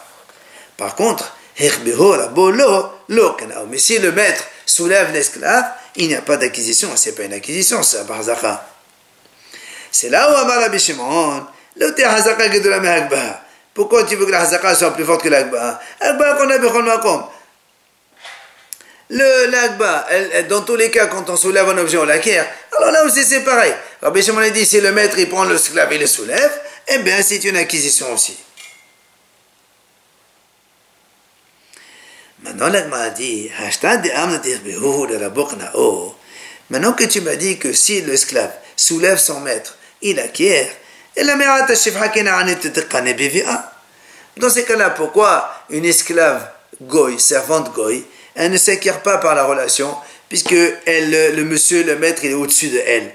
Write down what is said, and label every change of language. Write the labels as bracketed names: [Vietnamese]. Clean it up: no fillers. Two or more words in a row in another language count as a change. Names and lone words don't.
[French] Par contre, mais si le maître soulève l'esclave, il n'y a pas d'acquisition, c'est pas une acquisition, c'est un hazaka. C'est là où Amar Rabbi Shimon, pourquoi tu veux que la hazaka soit plus forte que l'agba? Agba qu'on a [Hebrew] בכל מקום. [French] L'agba, dans tous les cas, quand on soulève un objet, on l'acquiert. Alors là aussi, c'est pareil. Rabbi Shimon a dit, si le maître, il prend l'esclave et le soulève, eh bien, c'est une acquisition aussi. Maintenant, l'agma a dit, maintenant que tu m'as dit que si l'esclave soulève son maître, il acquiert, et la mérata shifha dans ces cas-là, pourquoi une esclave goy, servante goy, elle ne s'acquiert pas par la relation, puisque le monsieur, le maître, il est au-dessus de elle.